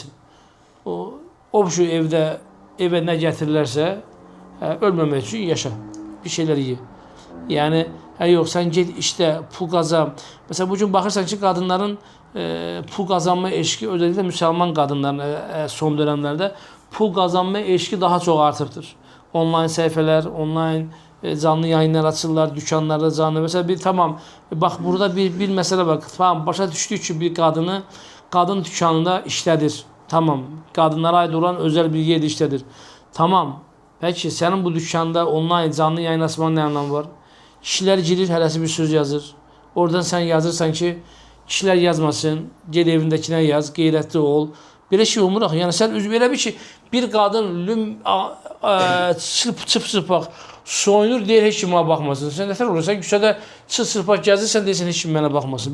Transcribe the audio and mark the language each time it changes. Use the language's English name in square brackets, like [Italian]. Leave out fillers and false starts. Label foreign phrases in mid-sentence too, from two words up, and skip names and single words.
[Azerbaijani] O şu evə nə gətirilərsə, ölməmək üçün yaşa. [Turkish] Bir şeylər ye. [Azerbaijani] Yəni, yox, sən get işdə, pul qazan. Məsələn, bugün baxırsan ki, qadınların pul qazanma eşqi, özellikle müsəlman qadınların son dönemlərdə pul qazanma eşqi daha çox artıbdır. Online səhifələr, online canlı yayınlar açırlar, dükkanlarda canlı. [Turkish] Mesela tamam, bak burada bir mesele var. Tamam, [Azerbaijani] başa düşdük ki, [Turkish] bir kadın dükkanında işlədir. Tamam, kadınlara ait olan özel bir yerde işlədir. Tamam, peki senin bu dükkanda online canlı yayın açmanın ne anlamı var? [Azerbaijani] Kişiler girir, hələsi bir söz yazır. Oradan sen yazırsan ki, kişiler yazmasın, gel evindekine yaz, qeyrətli ol. Belə şey olmur axı. Yəni sən belə bir ki, bir qadın çıp-çıpaq soyunur, deyir heç kim ona baxmasın. Sən nətər olur? Sən küçədə çıp-çıpaq gəzirsən, deyirsən heç kim mənə baxmasın.